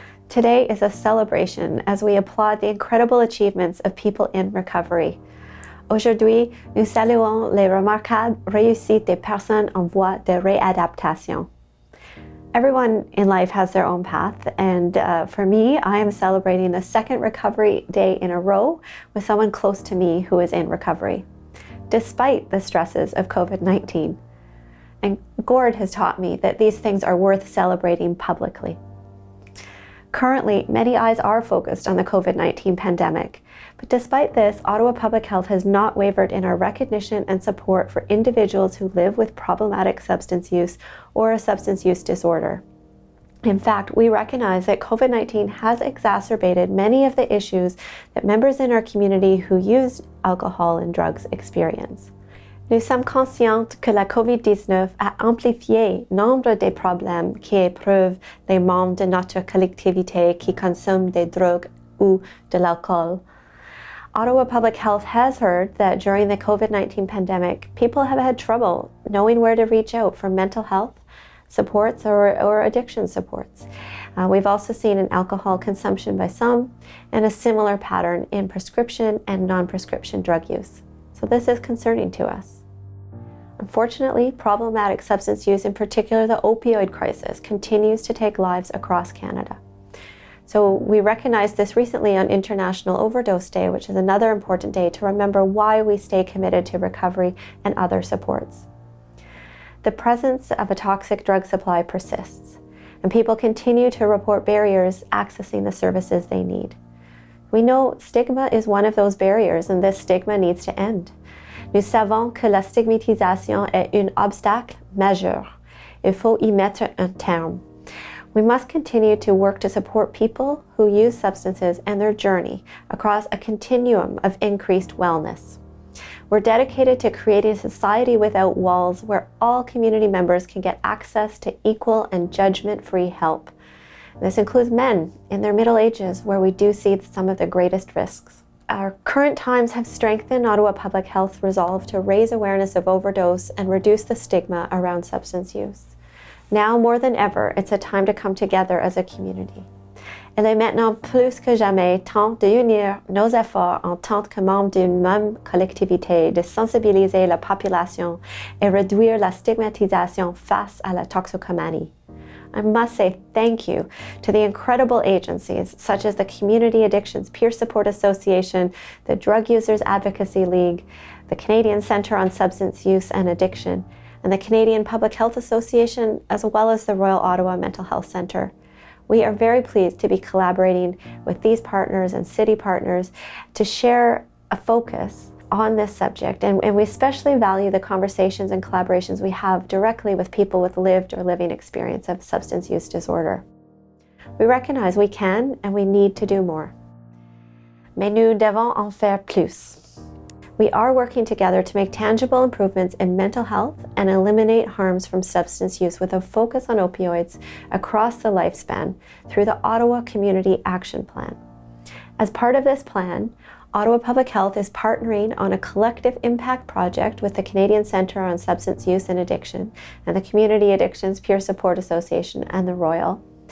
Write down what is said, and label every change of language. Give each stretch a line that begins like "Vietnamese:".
English: Today is a celebration as we applaud the incredible achievements of people in recovery.
French: Aujourd'hui, nous saluons les remarquables réussites des personnes en voie de réadaptation.
English: Everyone in life has their own path, and for me, I am celebrating the second Recovery Day in a row with someone close to me who is in recovery, despite the stresses of COVID-19. And Gord has taught me that these things are worth celebrating publicly. Currently, many eyes are focused on the COVID-19 pandemic, but despite this, Ottawa Public Health has not wavered in our recognition and support for individuals who live with problematic substance use or a substance use disorder. In fact, we recognize that COVID-19 has exacerbated many of the issues that members in our community who use alcohol and drugs experience.
French: Nous sommes conscients que la COVID-19 a amplifié nombre des problèmes qui éprouvent les membres de notre collectivité qui consomment des drogues ou de l'alcool.
English: Ottawa Public Health has heard that during the COVID-19 pandemic, people have had trouble knowing where to reach out for mental health supports or addiction supports. We've also seen an alcohol consumption by some and a similar pattern in prescription and non-prescription drug use. So this is concerning to us. Unfortunately, problematic substance use, in particular the opioid crisis, continues to take lives across Canada. So we recognized this recently on International Overdose Day, which is another important day to remember why we stay committed to recovery and other supports. The presence of a toxic drug supply persists, and people continue to report barriers accessing the services they need. We know stigma is one of those barriers, and this stigma needs to end.
French: Nous savons que la stigmatisation est un obstacle majeur. Il faut y mettre un terme.
English: We must continue to work to support people who use substances and their journey across a continuum of increased wellness. We're dedicated to creating a society without walls where all community members can get access to equal and judgment-free help. This includes men in their middle ages, where we do see some of the greatest risks. Our current times have strengthened Ottawa Public Health's resolve to raise awareness of overdose and reduce the stigma around substance use. Now more than ever, it's a time to come together as a community.
French: Il est maintenant plus que jamais temps d'unir nos efforts en tant que membres d'une même collectivité, de sensibiliser la population et réduire la stigmatisation face à la toxicomanie.
English: I must say thank you to the incredible agencies such as the Community Addictions Peer Support Association, the Drug Users Advocacy League, the Canadian Centre on Substance Use and Addiction, and the Canadian Public Health Association, as well as the Royal Ottawa Mental Health Centre. We are very pleased to be collaborating with these partners and city partners to share a focus on this subject, and we especially value the conversations and collaborations we have directly with people with lived or living experience of substance use disorder. We recognize we can and we need to do more.
French: Mais nous devons en faire plus.
English: We are working together to make tangible improvements in mental health and eliminate harms from substance use with a focus on opioids across the lifespan through the Ottawa Community Action Plan. As part of this plan, Ottawa Public Health is partnering on a collective impact project with the Canadian Centre on Substance Use and Addiction and the Community Addictions Peer Support Association and the Royal.